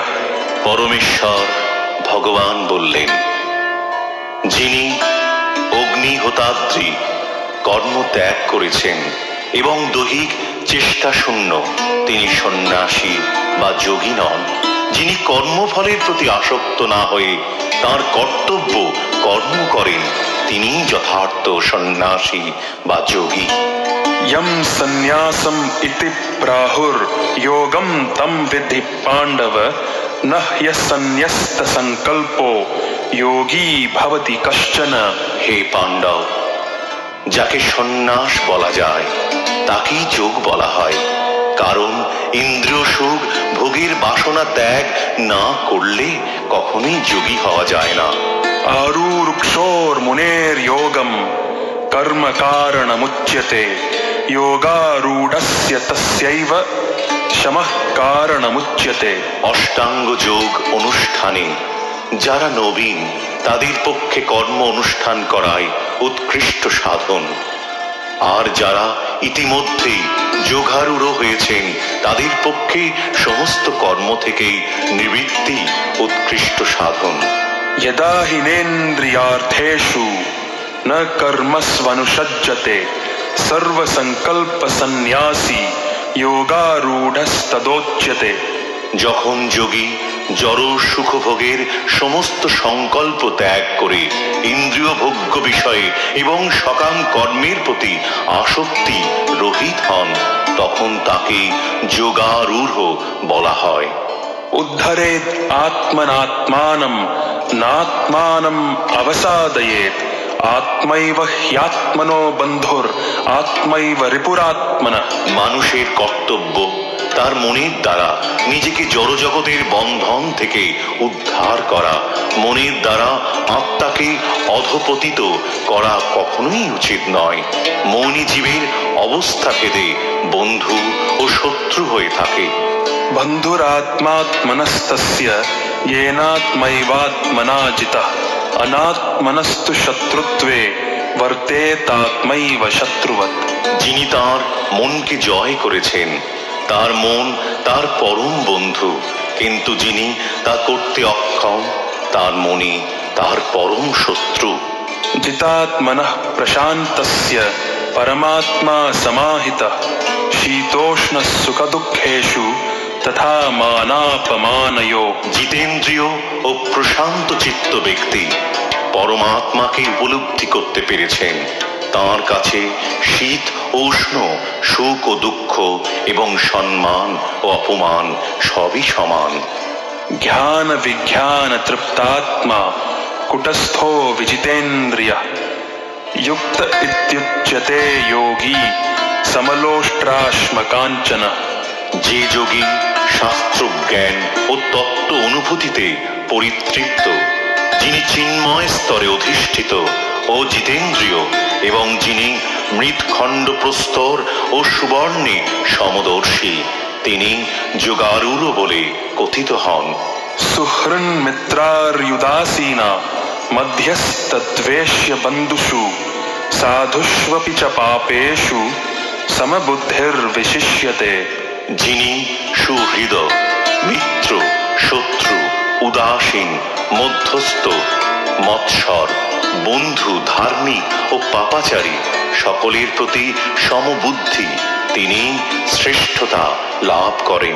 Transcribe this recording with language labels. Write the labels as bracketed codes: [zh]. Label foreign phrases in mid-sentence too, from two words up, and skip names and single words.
[bn] পরমেশ্বর ভগবান বললেন, যিনি অগ্নিহোতাদ্রি কর্ম ত্যাগ করেছেন এবং দৈহিক চেষ্টা শূন্য, তিনি সন্ন্যাসী বা যোগী নন। যিনি কর্মফলের প্রতি আসক্ত না হয়ে তাঁর কর্তব্য কর্ম করেন, তিনি যথার্থ সন্ন্যাসী বা যোগী। [sa] यम सन्यासम इति प्राहुर योगम तम विद्धि पांडव न ह्यसन्न्यस्त संकल्पो योगी भवति कश्चन। [bn] হে পাণ্ডব, যাকে সন্ন্যাস বলা যায় তাকেই যোগ বলা হয়, কারণ ইন্দ্রিয় সুখ ভোগের বাসনা ত্যাগ না করলে কখনোই যোগী হওয়া যায় না। [sa] आरूरुक्षोर मुनेर योगम कर्म कारणमुच्यते योगारूढ़स्य तस्यैव शमः कारणमुच्यते। [bn] অষ্টাঙ্গ যোগ অনুষ্ঠানে যারা নবীন তাদের পক্ষে কর্ম অনুষ্ঠান করাই উৎকৃষ্ট সাধন, আর যারা ইতিমধ্যেই যোগারূঢ় হয়েছেন তাদের পক্ষে সমস্ত কর্ম থেকেই নিবৃত্তি উৎকৃষ্ট সাধন। [sa] यदा हिनेन्द्रियार्थेषु न कर्मस्वनुषज्जते सर्वसंकल्प सन्यासी योगारूढ़स्तदोच्यते। [bn] যখন যোগী জড় সুখভোগের সমস্ত সংকল্প ত্যাগ করে ইন্দ্রিয় ভোগ্য বিষয়ে এবং সকাম কর্মের প্রতি আসক্তি রহিত হন, তখন তাকে যোগারূঢ় বলা হয়। [sa] उद्धरेत आत्मनात्मानं नात्मानं अवसादयेत आत्मैव ह्यात्मनो बन्धुर आत्मैव रिपुरात्मनः। [bn] মানুষের কর্তব্য তার মনের দ্বারা নিজেকে জড়জগতের বন্ধন থেকে উদ্ধার করা, মনের দ্বারা আত্মাকে অধপতিত করা কখনোই উচিত নয়। মনই জীবের অবস্থা ভেদে বন্ধু ও শত্রু হয়ে থাকে। [sa] बन्धुरात्मात्मनस्तस्य येनात्मैवात्मना जितः अनात्मनस्तु शत्रुत्वे वर्तेतात्मैव शत्रुवत्। [bn] যিনি তার মনকে জয় করেছেন তার মন তার পরম বন্ধু, কিন্তু যিনি তা করতে অক্ষম তার মনে তার পরম শত্রু। [sa] जितात्मनः प्रशान्तस्य परमात्मा समाहितः शीतोष्ण सुख दुःखेषु तथा मानापमानयो। [bn] জিতেন্দ্রিয় ও প্রশান্ত চিত্ত ব্যক্তি পরমাত্মাকে উপলব্ধি করতে পেরেছেন। তাঁর কাছে শীত উষ্ণ সুখ ও দুঃখ এবং সম্মান ও অপমান সবই সমান। [sa] ज्ञान विज्ञान तृप्तात्मा कुटस्थो विजितेन्द्रियः युक्त इत्युच्यते योगी समलोष्ट्राश्मकाञ्चन। [bn] যে যোগী শাস্ত্র জ্ঞান ও তত্ত্ব অনুভূতিতে পরিতৃপ্ত, যিনি চিন্ময় স্তরে অধিষ্ঠিত ও জিতেন্দ্রিয়, এবং যিনি মৃৎখণ্ড প্রস্তর ও সুবর্ণে সমদর্শী, তিনি যোগারূঢ় বলে কথিত হন। [sa] सुहृन् मित्रार्युदासीना मध्यस्तद्वेष्य बन्धुषु साधुष्वपि च पापेषु समबुद्धिर्विशिष्यते। [bn] যিনি সুহৃদয় মিত্র শত্রু উদাসীন মধ্যস্থ মৎসর বন্ধু ধার্মিক ও পাপাচারী সকলের প্রতি সমবুদ্ধি, তিনি শ্রেষ্ঠতা লাভ করেন।